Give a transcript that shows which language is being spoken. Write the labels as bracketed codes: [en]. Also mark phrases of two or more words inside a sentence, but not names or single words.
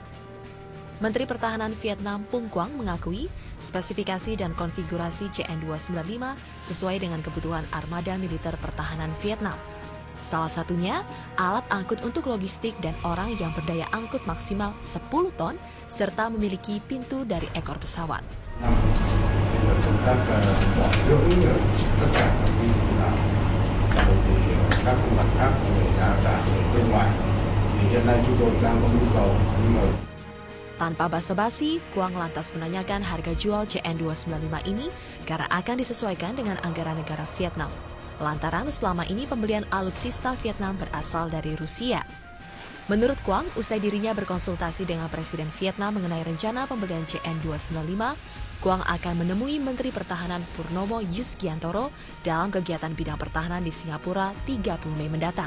[id] Menteri Pertahanan Vietnam Phuong Quang mengakui spesifikasi dan konfigurasi CN-295 sesuai dengan kebutuhan armada militer pertahanan Vietnam. Salah satunya, alat angkut untuk logistik dan orang yang berdaya angkut maksimal 10 ton, serta memiliki pintu dari ekor pesawat. [vi] Các mặt khác để ra cả bên ngoài thì hiện nay chúng tôi đang có nhu cầu nhưng mà [id] Tanpa basa-basi, Quang lantas menanyakan harga jual CN-295 ini karena akan disesuaikan dengan anggaran negara Vietnam. Lantaran selama ini pembelian alutsista Vietnam berasal dari Rusia. Menurut Quang, usai dirinya berkonsultasi dengan Presiden Vietnam mengenai rencana pembelian CN-295, Quang akan menemui Menteri Pertahanan Purnomo Yusgiantoro dalam kegiatan bidang pertahanan di Singapura 30 Mei mendatang.